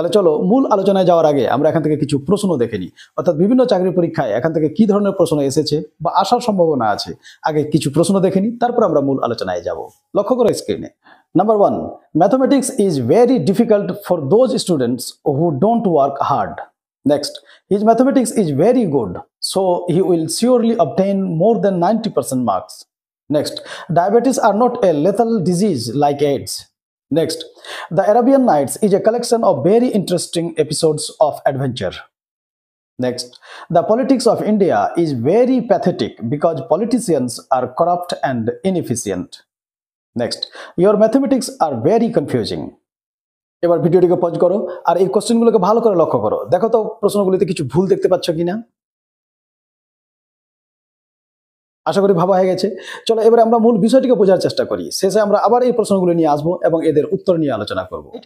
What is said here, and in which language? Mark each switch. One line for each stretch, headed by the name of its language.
Bangla: তাহলে চলো মূল আলোচনায় যাওয়ার আগে আমরা এখান থেকে কিছু প্রশ্ন দেখে নিই, অর্থাৎ বিভিন্ন চাকরির পরীক্ষায় এখান থেকে কি ধরনের প্রশ্ন এসেছে বা আসার সম্ভাবনা আছে। আগে কিছু প্রশ্ন দেখে নিই, তারপর আমরা মূল আলোচনায় যাব। লক্ষ্য করো স্ক্রিনে।
English: Number 1, mathematics is very difficult for those students who don't work hard. Next, his mathematics is very good, so he will surely obtain more than 90% marks. Next, diabetes are not a lethal disease like AIDS. Next, The Arabian Nights is a collection of very interesting episodes of adventure. Next, the politics of India is very pathetic because politicians are corrupt and inefficient. Next, your mathematics are very confusing.
Bangla: এবার ভিডিওটিকে pause করো আর এই কোশ্চেনগুলোকে ভালো করে লক্ষ্য করো, দেখো তো প্রশ্নগুলিতে কিছু ভুল দেখতে পাচ্ছ কিনা। আশা করি ভাবা হয়ে গেছে। চলো এবারে আমরা মূল বিষয়টিকে বোঝার চেষ্টা করি, শেষে আমরা আবার এই প্রশ্নগুলো নিয়ে আসবো এবং এদের উত্তর নিয়ে আলোচনা করব।